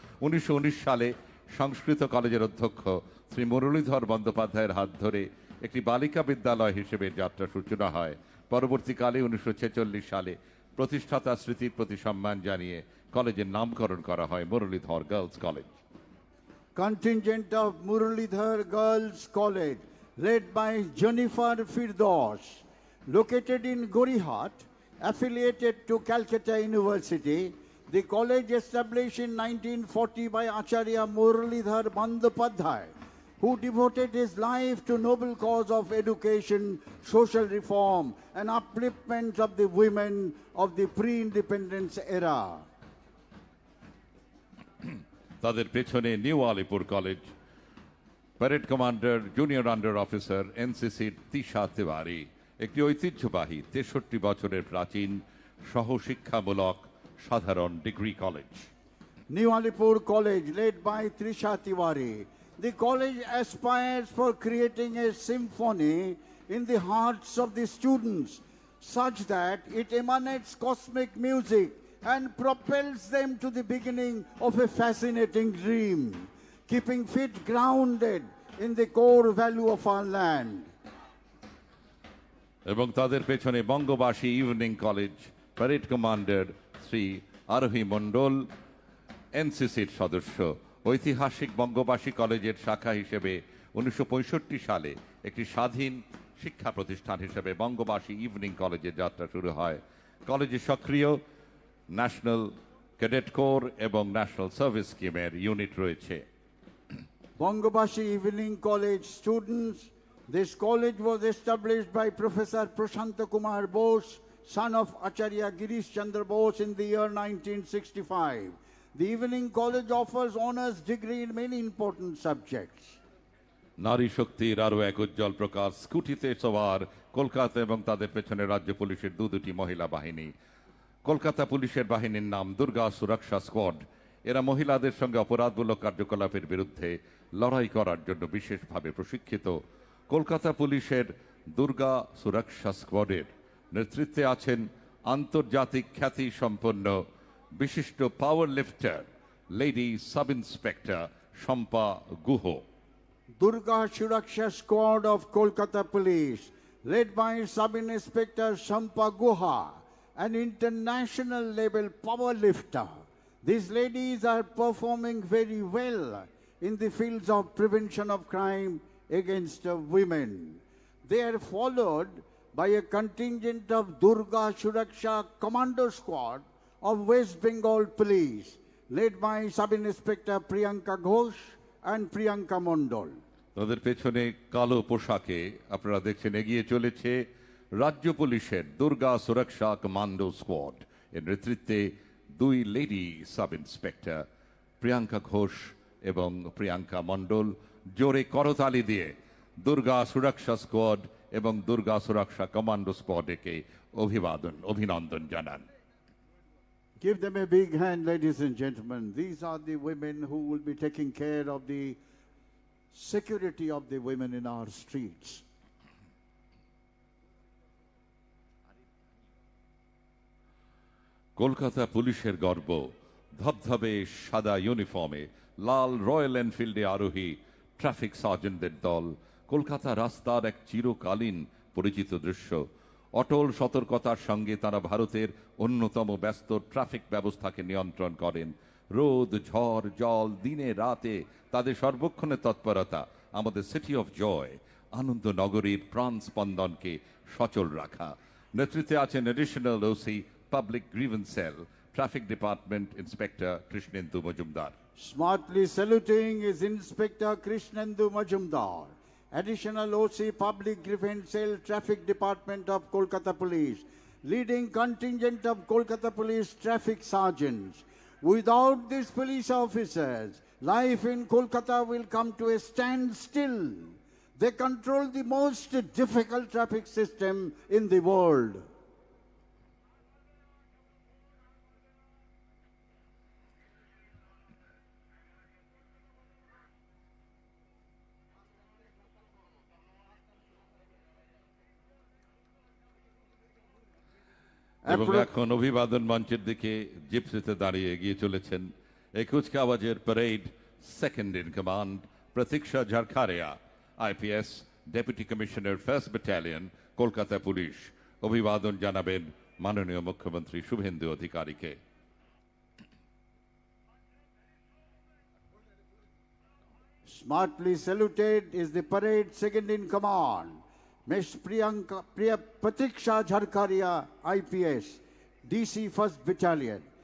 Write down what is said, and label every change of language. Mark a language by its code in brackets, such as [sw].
[bn] 1919 সালে সংস্কৃত কলেজের অধ্যক্ষ শ্রী মুরলীধর বন্দ্যোপাধ্যায়ের হাত ধরে একটি বালিকা বিদ্যালয় হিসেবে যাত্রা সূচনা হয়। পরবর্তীকালে 1946 সালে প্রতিষ্ঠাতা স্মৃতির প্রতি সম্মান জানিয়ে কলেজের নামকরণ করা হয় Muralidhar girls college. [en] Contingent of Muralidhar Girls College, led by Jennifer Firdaus, located in Gorihat, affiliated to Calcutta University. The college established in 1940 by Acharya Muralidhar Bandyopadhyay, who devoted his life to noble cause of education, social reform, and upliftment of the women of the pre-independence era. [bn] তাদের পেছনে new Alipur college, parade commander junior under officer এনসিসির Tisha Tiwari, একটি ঐতিহ্যবাহী 63 বছরের প্রাচীন সহশিক্ষামূলক সাধারণ degree college. [en] New Alipur College, led by Trisha Tiwari. The college aspires for creating a symphony in the hearts of the students, such that it emanates cosmic music and propels them to the beginning of a fascinating dream, keeping feet grounded in the core value of our land. [bn] এবং তাদের পেছনে বঙ্গবাসী evening college, parade commander Shri আরোহী মণ্ডল এনসিসির সদস্য। ঐতিহাসিক বঙ্গবাসী কলেজের শাখা হিসেবে 1965 সালে একটি স্বাধীন শিক্ষা প্রতিষ্ঠান হিসেবে বঙ্গবাসী ইভিনিং কলেজের যাত্রা শুরু হয়। কলেজে সক্রিয় ন্যাশনাল ক্যাডেট কোর এবং ন্যাশনাল সার্ভিস স্কিমের ইউনিট রয়েছে। [en] Bangabashi Evening College students. This college was established by Professor Prashanta Kumar Bose, son of Acharya Girish Chandra Bose, in the year 1965. The Evening College offers honors degree in many important subjects. [bn] নারী শক্তির আরও এক উজ্জ্বল প্রকাশ স্কুটিতে সওয়ার কলকাতা এবং তাদের পেছনে রাজ্য পুলিশের দুটি মহিলা বাহিনী। কলকাতা পুলিশের বাহিনীর নাম দুর্গা সুরক্ষা স্কোয়াড। এরা মহিলাদের সঙ্গে অপরাধমূলক কার্যকলাপের বিরুদ্ধে লড়াই করার জন্য বিশেষভাবে প্রশিক্ষিত। কলকাতা পুলিশের দুর্গা সুরক্ষা স্কোয়াডের নেতৃত্বে আছেন আন্তর্জাতিক খ্যাতি সম্পন্ন বিশিষ্ট পাওয়ার লিফটার lady sub inspector Shampa Guha. [en] Durga Suraksha Squad of Kolkata Police, led by Sub-Inspector Shampa Guha, an international level power lifter. These ladies are performing very well in the fields of prevention of crime against women. They are followed by a contingent of Durga Suraksha Commando Squad of West Bengal Police, led by Sub-Inspector Priyanka Ghosh and Priyanka Mondol. [bn] তাদের পেছনে কালো পোশাকে আপনারা দেখছেন এগিয়ে চলেছে রাজ্য পুলিশের দুর্গা সুরক্ষা কমান্ডো স্কোয়াড। এর নেতৃত্বে দুই lady sub inspector Priyanka Ghosh এবং প্রিয়াঙ্কা মণ্ডল জোরে করতালি দিয়ে দুর্গা সুরক্ষা স্কোয়াড এবং দুর্গা সুরক্ষা কমান্ডো স্কোয়াডকে অভিনন্দন জানান। [en] Give them a big hand, ladies and gentlemen. These are the women who will be taking care of the security of the women in our streets. [bn] Kolkata পুলিশের গর্ব, ধবধবে সাদা ইউনিফর্মে লাল রয়্যাল এনফিল্ডে আরোহী ট্রাফিক সার্জেন্টদের দল কলকাতা রাস্তার এক চিরকালীন পরিচিত দৃশ্য। অটল সতর্কতার সঙ্গে তারা ভারতের অন্যতম ব্যস্ত ট্রাফিক ব্যবস্থাকে নিয়ন্ত্রণ করেন। রোদ, ঝড়, জল, দিনে রাতে তাদের সর্বক্ষণের তৎপরতা আমাদের সিটি অফ জয়, আনন্দ নগরীর প্রাণ স্পন্দনকে সচল রাখা। নেতৃত্বে আছেন additional OC public grievance sell, traffic department inspector Krishnendu Majumdar. [en] Smartly saluting is Inspector Krishnendu Majumdar, Additional OC Public Grievance Cell, Traffic Department of Kolkata Police, leading contingent of Kolkata Police traffic sergeants. Without these police officers, life in Kolkata will come to a standstill. They control the most difficult traffic system in the world. [bn] এবং এখন অভিবাদন মঞ্চের দিকে জিপসিতে দাঁড়িয়ে এগিয়ে চলেছেন এই কুচকাওয়াজের parade second in command প্রতীক্ষা Jharkharia, IPS, deputy commissioner, first battalion, Kolkata police. অভিবাদন জানাবেন মাননীয় মুখ্যমন্ত্রী শুভেন্দু অধিকারীকে। [en] Smartly saluted is the parade second in command, Miss Pratiksha Jharkaria, IPS, DC 1st Battalion.